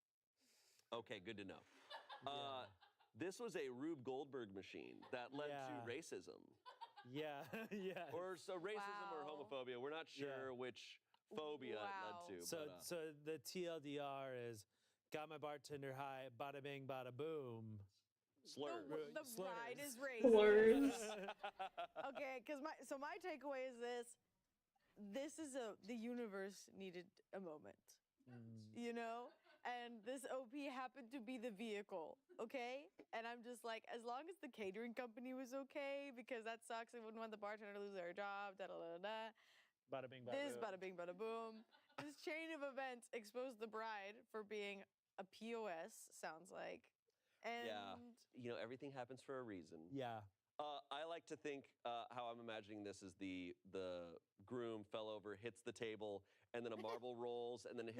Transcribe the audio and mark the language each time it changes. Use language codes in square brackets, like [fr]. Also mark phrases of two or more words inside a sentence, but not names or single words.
[en] Okay, good to know. Yeah. This was a Rube Goldberg machine that led to racism. Yeah, yeah. Or so racism or Wow. homophobia. We're not sure which phobia it Wow. led to. So, but, so the TLDR is, got my bartender high, bada bing, bada boom. slurs. The Slurs. bride is racist. Slurs. Okay, because my takeaway is this: the universe needed a moment, you know, and this OP happened to be the vehicle. Okay, and I'm just like, as long as the catering company was okay, because that sucks. I wouldn't want the bartender to lose their job. Da da da da. Bada bing, bada This boom. bada bing bada boom. This chain of events exposed the bride for being a POS. Sounds like, and Yeah. You know, everything happens for a reason. Yeah. I like to think how I'm imagining this is the groom fell over, hits the table, and then a marble rolls, and then it hits